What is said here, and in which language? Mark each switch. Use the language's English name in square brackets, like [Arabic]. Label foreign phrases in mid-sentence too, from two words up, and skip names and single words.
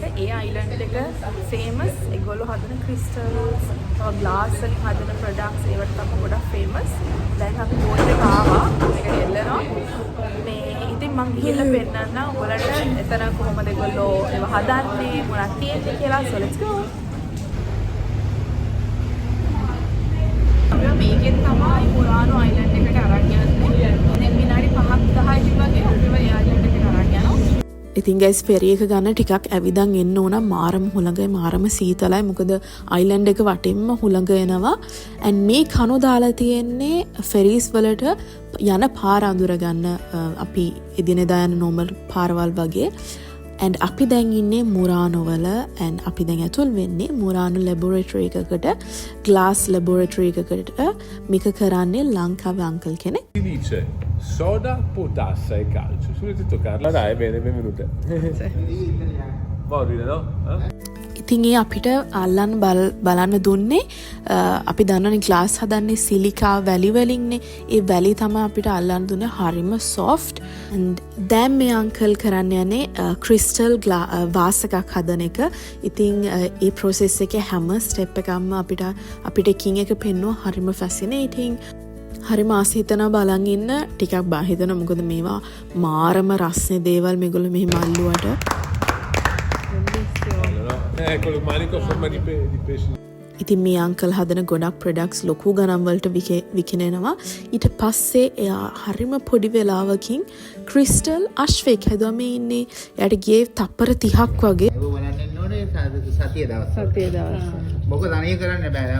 [Sinhala] ඒ අයිලන්ඩ් එක ෆේමස්. ඒගොල්ලෝ හදන ක්‍රිස්ටල්ස්, තව ග්ලාස් වලින් හදන ප්‍රොඩක්ට්ස් ඒවට තමයි ගොඩක් ෆේමස්. දැන් අපි බෝට් එක ආවා. මේකට එල්ලනවා. මේ ඉතින් මං ගිහිල්ලා පෙන්නන්න ඔයාලට එතන කොහොමද ඒගොල්ලෝ ඒව හදන්නේ මොනවද තියෙන්නේ කියලා. [English] So let's go. [Sinhala] අපි මේකෙන් තමයි මුරානෝ අයිලන්ඩ් එකට අරන් යන්නේ. දැන් විනාඩි 5ක් 10ක් වගේ අපිව ඒ අයිලන්ඩ් එකට අරන් යනවා. ඉතින් [English] guys ferry [Sinhala] එක ගන්න ටිකක් ඇවිදන් එන්න ඕන. මාරම හුළඟයි, මාරම සීතලයි. මොකද අයිලන්ඩ් එක වටින්ම හුළඟ එනවා. and මේ කණු දාලා තියෙන්නේ ෆෙරිස් වලට යන පාර අඳුරගන්න අපි එදිනෙදා යන normal පාරවල් වගේ. and අපි දැන් ඉන්නේ මුරානෝ වල and අපි දැන් ඇතුල් වෙන්නේ මුරානෝ ලැබොරටරි එකකට, [English] glass laboratory [Sinhala] එකකට. මේක කරන්නේ ලංකාවේ අංකල් කෙනෙක්. [Italian] Si dice soda, potassa e calcio. Se volete toccarla, dai, bene, benvenuta. Morbida, no? [Sinhala] ඉතින් ඒ අපිට අල්ලන්න බලන්න දුන්නේ අපි දන්නවනේ ග්ලාස් හදන්නේ සිලිකා වැලි වලින්නේ. ඒ වැලි තමයි අපිට අල්ලන්න දුන්නේ. හරිම soft. and දැන් මේ අංකල් කරන්න යන්නේ [English] crystal vase [Sinhala] එකක් හදන එක. ඉතින් ඒ process එකේ හැම step එකක්ම අපිට එකින් එක පෙන්වුවා. හරිම fascinating. හරිම ආස හිතනවා බලන් ඉන්න. ටිකක් බා හිතනවා මොකද මේවා මාරම රස්නේ දේවල් මේගොල්ලෝ මෙහෙම අල්ලුවට. [Italian] Ecco, il manico a forma di pesce. [Sinhala] ඉතින් මේ අංකල් හදන ගොඩක් ප්‍රොඩක්ට්ස් ලොකු ගණන් වලට විකිනෙනවා. ඊට පස්සේ එයා හරිම පොඩි වෙලාවකින් ක්‍රිස්ටල් අශ්වයෙක් හැදුවා. මේ ඉන්නේ එයාට ගියේ තප්පර 30ක් වගේ. ඒක බලන්න ඕනේ සතිය දවස්. මොකද අනේ කරන්න බෑ.